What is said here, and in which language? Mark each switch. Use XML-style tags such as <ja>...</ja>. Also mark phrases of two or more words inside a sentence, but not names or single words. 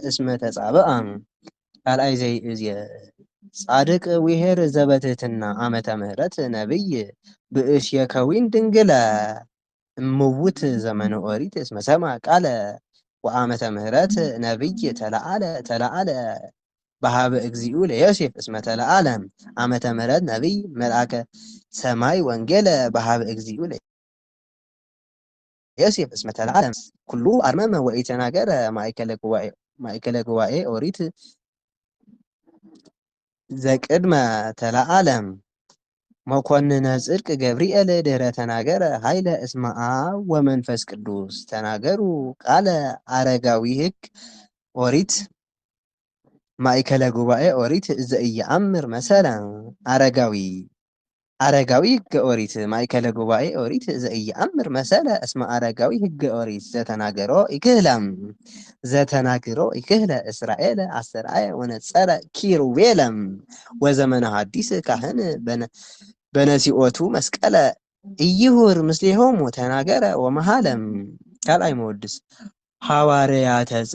<gez>እስመ ተጻብአ ካልኣይ ዘይእዝየ ጻድቅ ውሄር ዘበትህትና ዓመተ ምህረት ነቢይ ብእስየ ከዊን ድንግለ እምውት ዘመነ ኦሪት እስመ ሰምዐ ቃለ ወዓመተ ምህረት ነቢይ ተለዓለ በሃበ እግዚኡ ለዮሴፍ እስመ ተለዓለ ዓመተ ምህረት ነቢይ መልአከ ሰማይ ወንጌለ በሃበ እግዚኡ ለዮሴፍ እስመ ተለዓለ ኩሉ አርመመ ወኢተናገረ ማእከለ ጉባኤ ኦሪት ዘቅድመ ተለዓለ መኮንነ ጽድቅ ገብርኤል ድኅረ ተናገረ ኃይለ እስመ አብ ወመንፈስ ቅዱስ ተናገሩ ቃለ አረጋዊ ሕግ ኦሪት ማእከለ ጉባኤ ኦሪት ዘኢየአምር መሰለ አረጋዊ ሕገ ኦሪት ማእከለ ጉባኤ ኦሪት ዘኢየአምር መሰለ እስመ አረጋዊ ሕገ ኦሪት ዘተናግሮ ይክህለ እስራኤል አስተርአየ ወነጸረ ኪሩቤለም ወዘመነ ሐዲስ ካህን በነሲኦቱ መስቀለ ኢይሁር ምስሌሆሙ ተናገረ ወመሃለም ካልአይ መወድስ ሐዋርያተ</gez>